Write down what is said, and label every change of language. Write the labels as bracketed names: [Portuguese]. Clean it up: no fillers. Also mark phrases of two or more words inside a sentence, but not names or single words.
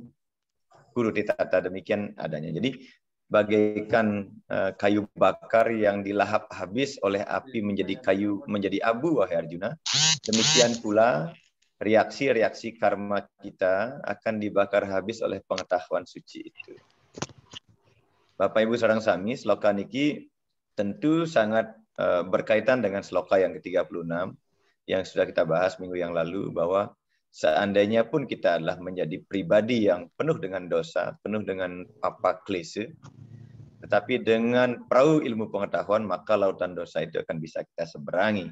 [Indonesian] Guru ditata demikian adanya. Jadi bagaikan kayu bakar yang dilahap habis oleh api menjadi abu, wahai Arjuna. Demikian pula reaksi-reaksi karma kita akan dibakar habis oleh pengetahuan suci itu. Bapak Ibu [Balinese] sareng sami, [Indonesian] sloka niki tentu sangat berkaitan dengan sloka yang ke-36 yang sudah kita bahas minggu yang lalu, bahwa seandainya pun kita adalah menjadi pribadi yang penuh dengan dosa, penuh dengan apa klise, tetapi dengan perahu ilmu pengetahuan, maka lautan dosa itu akan bisa kita seberangi.